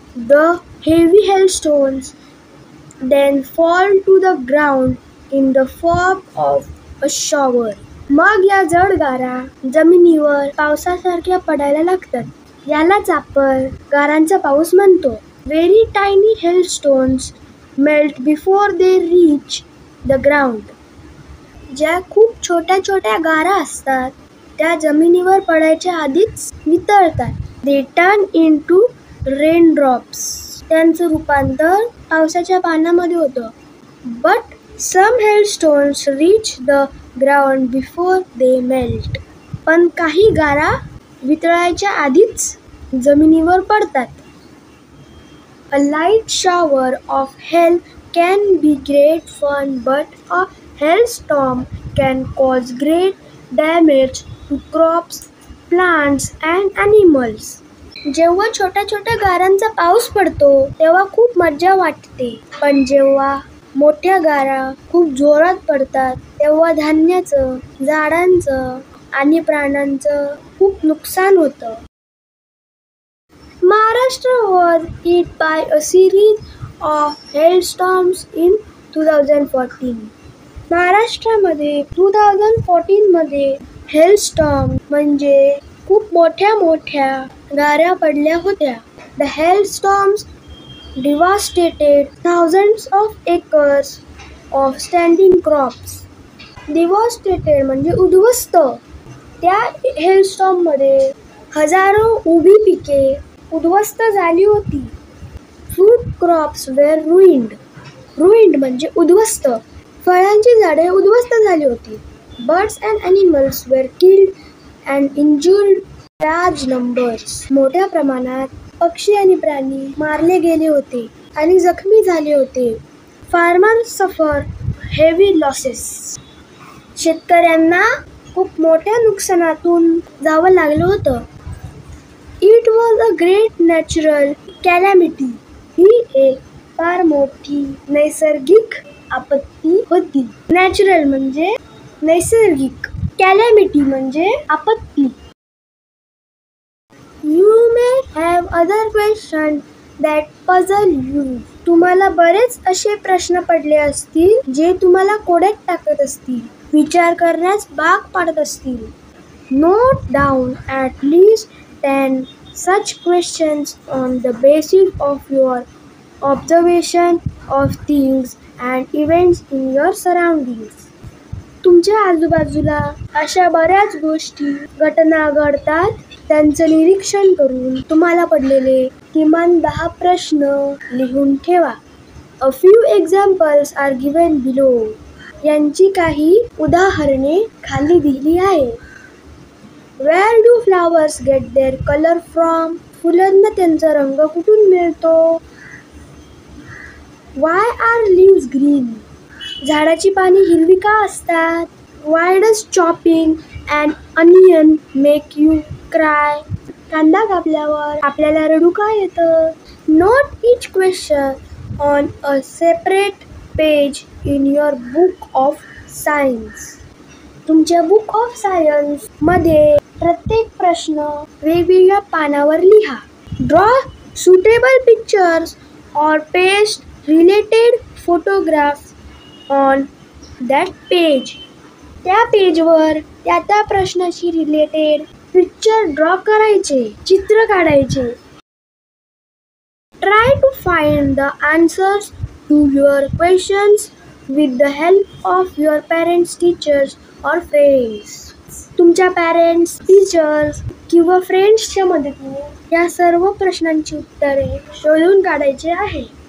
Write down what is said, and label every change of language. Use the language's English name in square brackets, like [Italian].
[English] The heavy hailstones then fall to the ground in the form of a shower. [Marathi] मग या जड गारा जमिनीवर पावसासारख्या पडायला लागतात. यालाच आपण गारांचा पाऊस म्हणतो. [English] Very tiny hailstones melt before they reach the ground. [Marathi] ज्या खूप छोट्या छोट्या गारा असतात त्या जमिनीवर पडायच्या आधीच वितळतात. [English] They turn into raindrops. [Marathi] त्यांचं रूपांतर पावसाच्या पाण्यामध्ये होतं. [English] But some hailstones reach the ground before they melt. [Marathi] पण काही गारा वितळायच्या आधीच जमिनीवर पडतात. [English] A light shower of hail can be great fun, but a hailstorm can cause great damage to crops, plants and animals. [Marathi] जेव्हा छोट्या छोट्या गारांचा पाऊस पडतो तेव्हा खूप मज्जा वाटते, पण जेव्हा मोठ्या गारा खूप जोरात पडतात तेव्हा धान्याचं, झाडांचं आणि प्राण्यांचं खूप नुकसान होतं. [English] Maharashtra was hit by a series of hailstorms in 2014. [Marathi] महाराष्ट्रामध्ये 2014 मध्ये हेलस्टॉर्म म्हणजे खूप मोठ्या मोठ्या गाऱ्या पडल्या होत्या. [English] The hailstorms devastated thousands of acres of standing crops. [Marathi] Devastated म्हणजे उद्ध्वस्त. त्या हेलस्टॉर्म मध्ये हजारो उभी पिके उद्ध्वस्त झाली होती. [English] Fruit crops were ruined. [Marathi] Ruined म्हणजे उद्ध्वस्त. फळांची झाडे उद्ध्वस्त झाली होती. [English] Birds and animals were killed and injured large numbers. [Marathi] मोठ्या प्रमाणात पक्षी आणि प्राणी मारले गेले होते आणि जखमी झाले होते. [English] Farmers suffered heavy losses. [Marathi] शेतकऱ्यांना खूप मोठ्या नुकसानातून जावं लागलं होतं. [English] It was a great natural calamity. [Marathi] ही एक फार मोठी नैसर्गिक आपत्ती होती. नॅचरल म्हणजे नैसर्गिक, कॅलॅमिटी म्हणजे आपत्ती. [English] You may have other questions that puzzle you. [Marathi] तुम्हाला बरेच असे प्रश्न पडले असतील जे तुम्हाला कोड्यात टाकत असतील, विचार करण्यास भाग पाडत असतील. [English] Note down at least 10 such questions on the basis of your observation of things and events in your surroundings. [Marathi] तुमच्या आजूबाजूला अशा बऱ्याच गोष्टी घटना घडतात. त्यांचं निरीक्षण करून तुम्हाला पडलेले किमान 10 प्रश्न लिहून ठेवा. [English] A few examples are given below. [Marathi] यांची काही उदाहरणे खाली दिली आहे. [English] Where do flowers get their color from? [Marathi] फुलांना त्यांचा रंग कुठून मिळतो? [English] Why are leaves green? [Marathi] झाडाची पाने हिरवी का असतात? [English] Why does chopping an onion make you cry? [Marathi] कांदा कापल्यावर आपल्याला रडू का येतं? [English] Note each question on a separate page in your book of science. [Marathi] तुमच्या बुक ऑफ सायन्स मध्ये प्रत्येक प्रश्न वेगवेगळ्या पानावर लिहा. [English] Draw suitable pictures or paste related photographs on that page. [Marathi] त्या पेजवर त्या प्रश्नाशी रिलेटेड पिक्चर ड्रॉ करायचे, चित्र काढायचे. [English] Try to find the answers to your questions with the help of your parents, teachers or friends. [Marathi] तुमच्या पॅरेंट्स, टीचर्स किंवा फ्रेंड्सच्या मदतीने या सर्व प्रश्नांची उत्तरे शोधून काढायचे आहे.